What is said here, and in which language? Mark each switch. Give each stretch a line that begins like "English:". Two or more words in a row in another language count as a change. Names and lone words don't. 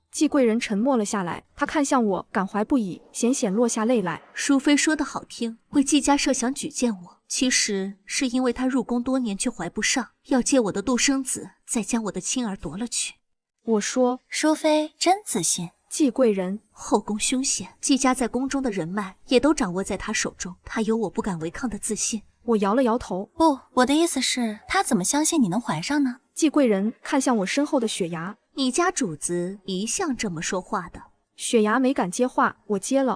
Chinese: 季貴人沉默了下來，他看向我，感懷不已，險險落下淚來。淑妃說得好聽，為季家設想舉薦我，其實是因為她入宮多年卻懷不上，要借我的獨生子，再將我的親兒奪了去。我說，淑妃真自信。季貴人後宮凶險，季家在宮中的人脈也都掌握在她手中，她有我不敢違抗的自信。我搖了搖頭，不，我的意思是，她怎麼相信你能懷上呢？季貴人看向我身後的雪芽，你家主子一向這麼說話的。雪芽沒敢接話，我接了。